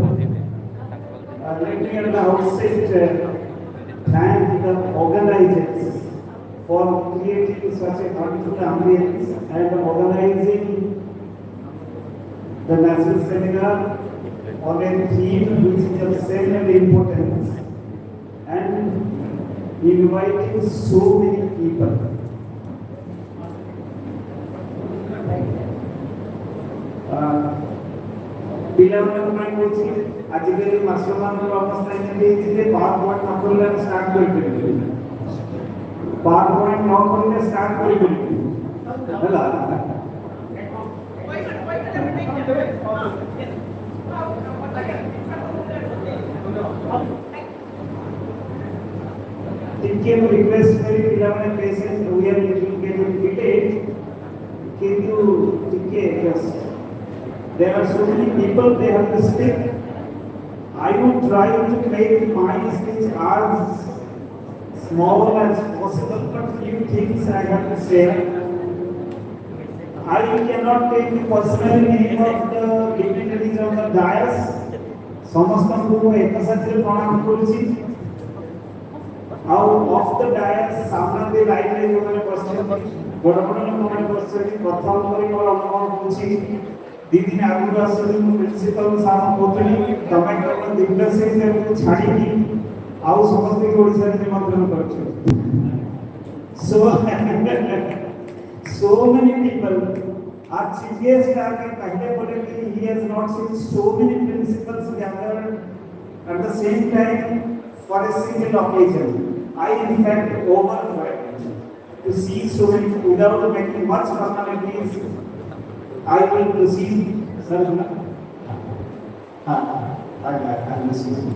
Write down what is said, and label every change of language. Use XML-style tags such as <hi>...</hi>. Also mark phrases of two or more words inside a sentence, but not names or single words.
<en>Let me at the outset thank the organizers for creating such a wonderful ambience and organizing the national seminar on a theme which is of similar importance and inviting so many people.</en> <or>ପିଲାମାନଙ୍କ ପାଇଁ କହୁଛି ଆଜିକାଲି ମାଷ୍ଟରମାନଙ୍କର ଅବସ୍ଥା ଏମିତି ହେଇଛି ଯେ</or> <en>power point</en> <or>ନ କଲେ ଆମେ ଷ୍ଟାର୍ଟ କରିପାରିବୁନି,</or> <en>power point</en> <or>ନ କଲେ ଷ୍ଟାର୍ଟ କରିପାରିବୁନି ହେଲା। ଟିକେ ମୁଁ ରିକ୍ୱେଷ୍ଟ କରି ପିଲାମାନେ</or> <en>patience we are little getting delayed,</en> <or>କିନ୍ତୁ ଟିକେ</or> <en>ଜଷ୍ଟ there are so many people, they have to speak. I will try to make my speech as small as possible, but few things I have to say. I cannot take the personal name of the dignitaries of the dais.</en> <or>ସମସ୍ତଙ୍କୁ ଏକ ସାଥିରେ ପ୍ରଣାମ କରୁଛି। ଆଉ</or> <en>of the dais</en> <or>ସାମ୍ନାରେ ଲାଇନରେ ଯେଉଁମାନେ ବସିଛନ୍ତି, ବଡ଼ ବଡ଼ ଲୋକମାନେ ବସିଛନ୍ତି, ପ୍ରଥମ କରି ମୋର ଅନୁଭବ ହେଉଛି ଦି ଦିନ ଆଗରୁ ଆସିଲି ମୁଁ</or> <en>principal sir</en> <or>କହୁଥିଲି ତମେ କେବଳ ଦିବ୍ୟସିଂହଙ୍କୁ ଛାଡ଼ିକି ଆଉ ସମସ୍ତଙ୍କୁ ଓଡ଼ିଶାରେ ନିମନ୍ତ୍ରଣ କରୁଛ।</or> <en>So many people, our chief guest</en> <hi>आके पहले बोले कि</hi> <en>he has not seen so many principals gathered at the same time for a single occasion. I in fact overjoyed to see so many, without making much formalities. I will proceed, sir. I'm listening.</en>